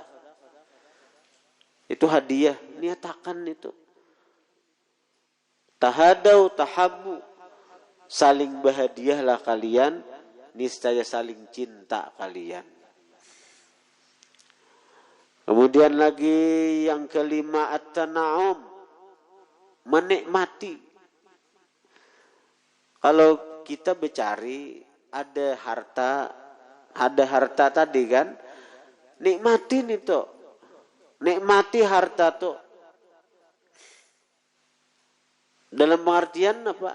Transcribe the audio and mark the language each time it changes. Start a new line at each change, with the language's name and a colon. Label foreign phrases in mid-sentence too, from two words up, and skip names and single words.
Indonesian: Itu hadiah, niatakan itu.
Arabic: Tahadau tahabbu,
Indonesian: saling berhadiahlah kalian, niscaya saling cinta kalian. Kemudian lagi yang kelima, at-tana'um, menikmati. Kalau kita bercari ada harta tadi kan, nikmatin itu. Nikmati harta tuh. Dalam pengertian apa?